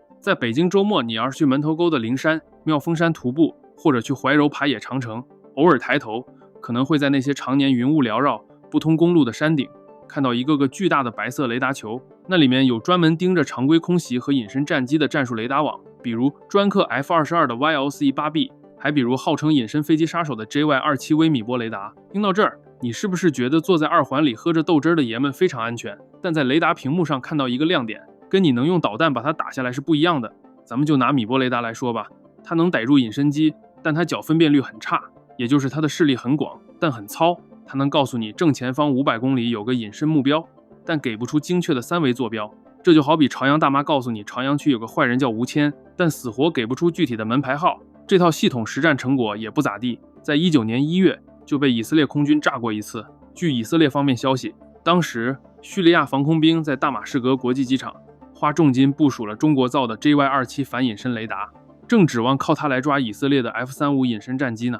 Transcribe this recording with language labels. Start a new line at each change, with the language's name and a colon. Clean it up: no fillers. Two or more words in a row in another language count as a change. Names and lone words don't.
Chinese: 在北京周末，你要是去門頭溝的靈山、妙峰山徒步，或者去懷柔爬野長城，偶爾抬頭，可能會在那些常年雲霧繚繞、不通公路的山頂，看到一個個巨大的白色雷達球，那裡面有專門盯着常規空襲和隱身戰機的戰術雷達網，比如專克 F-22的 YLC-8B， 還比如號稱隱身飛機殺手的 JY-27 微米波雷達。聽到這兒，你是不是覺得坐在2環裡喝着豆汁的爺們非常安全？但在雷達屏幕上看到一個亮點，跟你能用導彈把它打下來是不一樣的。咱們就拿米波雷達來說吧，它能逮住隱身機，但它角分辨率很差，也就是它的視力很廣，但很糙。它能告訴你正前方500公里有個隱身目標，但給不出精確的3維坐標。這就好比朝陽大媽告訴你朝陽區有個壞人叫吳謙，但死活給不出具體的門牌號。這套系統實戰成果也不咋地，在19年1月就被以色列空軍炸過一次。據以色列方面消息，當時敘利亞防空兵在大馬士革國際機場花重金部署了中國造的 JY-27反隱身雷達，正指望靠它來抓以色列的 F-35隱身戰機呢。